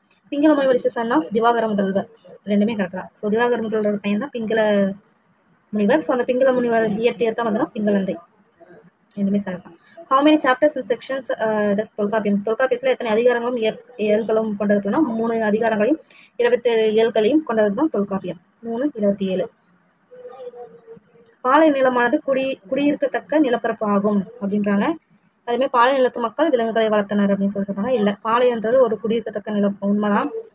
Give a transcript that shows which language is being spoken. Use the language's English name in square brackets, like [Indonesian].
[Tamil] பிங்கள முனிவர் [English] is son of [Tamil] Divakara முதல்வர். ரெண்டுமே கரெக்ட் தான். ஸோ திவாகர முதல்வரோட பையன் தான் பிங்கள முனிவர். ஸோ அந்த பிங்கள முனிவர் இயற்றியது தான் பார்த்தோம்னா பிங்களந்தை. ரெண்டுமே சரி தான். [English] How many chapters and sections does Tolkappiyam? [Tamil] தொல்காப்பியத்தில் எத்தனை அதிகாரங்களும் இயல்களும் கொண்டதுன்னா 3 அதிகாரங்களையும் 27 இயல்களையும் கொண்டது தான் தொல்காப்பியம். 3 27. பாலை நிலமானது குடியிருக்கத்தக்க நிலப்பரப்பு ஆகும் அப்படின்றாங்க. அதுமாதிரி பாலை நிலத்து மக்கள் விலங்குகளை வளர்த்தனர் அப்படின்னு சொல்றாங்க. இல்லை, பாலைன்றது ஒரு குடியிருக்கத்தக்க நிலம் உண்மைதான்.